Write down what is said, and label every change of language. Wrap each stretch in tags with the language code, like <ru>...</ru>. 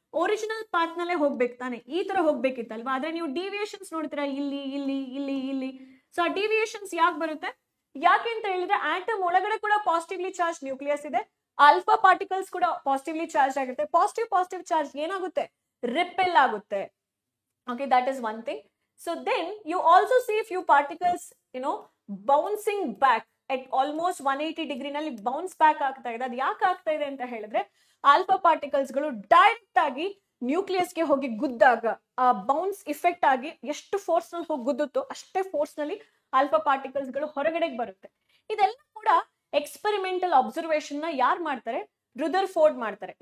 <kn>Original path ನಲ್ಲೇ ಹೋಗ್ಬೇಕು ತಾನೆ, ಈ ತರ ಹೋಗ್ಬೇಕಿತ್ತಲ್ವಾ. ಆದ್ರೆ ನೀವು ಡಿವಿಯೇಷನ್ಸ್ ನೋಡ್ತೀರಾ ಇಲ್ಲಿ ಇಲ್ಲಿ ಇಲ್ಲಿ ಇಲ್ಲಿ. ಸೊ ಆ ಡಿವಿಯೇಷನ್ಸ್ ಯಾಕೆ ಬರುತ್ತೆ, ಯಾಕೆ ಅಂತ ಹೇಳಿದ್ರೆ ಆಟಮ್ ಒಳಗಡೆ ಕೂಡ ಪಾಸಿಟಿವ್ಲಿ ಚಾರ್ಜ್ ನ್ಯೂಕ್ಲಿಯಸ್ ಇದೆ, ಆಲ್ಫಾ ಪಾರ್ಟಿಕಲ್ಸ್ ಕೂಡ ಪಾಸಿಟಿವ್ಲಿ ಚಾರ್ಜ್ ಆಗುತ್ತೆ. ಪಾಸಿಟಿವ್ ಚಾರ್ಜ್ ಏನಾಗುತ್ತೆ, ರಿಪೆಲ್ ಆಗುತ್ತೆ. Okay, that is one thing.</kn> <en>So then you also see few particles, bouncing back at almost 180 degree ನಲ್ಲಿ bounce back ಆಗ್ತಾ ಇದೆ.</en> <kn>ಅದು ಯಾಕೆ ಆಗ್ತಾ ಇದೆ ಅಂತ ಹೇಳಿದ್ರೆ ಆಲ್ಫಾ ಪಾರ್ಟಿಕಲ್ಸ್ ಗಳು ಡೈರೆಕ್ಟ್ ಆಗಿ ನ್ಯೂಕ್ಲಿಯಸ್ ಗೆ ಹೋಗಿ ಗುದ್ದಾಗ ಆ ಬೌನ್ಸ್ ಇಫೆಕ್ಟ್ ಆಗಿ ಎಷ್ಟು ಫೋರ್ಸ್ ನಲ್ಲಿ ಹೋಗಿ ಗುದ್ದುತ್ತೋ ಅಷ್ಟೇ ಫೋರ್ಸ್ ನಲ್ಲಿ ಆಲ್ಫಾ ಪಾರ್ಟಿಕಲ್ಸ್ ಗಳು ಹೊರಗಡೆಗೆ ಬರುತ್ತೆ. ಇದೆಲ್ಲ ಕೂಡ ಎಕ್ಸ್ಪೆರಿಮೆಂಟಲ್ ಅಬ್ಸರ್ವೇಷನ್ ನ ಯಾರು ಮಾಡ್ತಾರೆ, ರುದರ್ಫೋರ್ಡ್ ಮಾಡ್ತಾರೆ.</kn>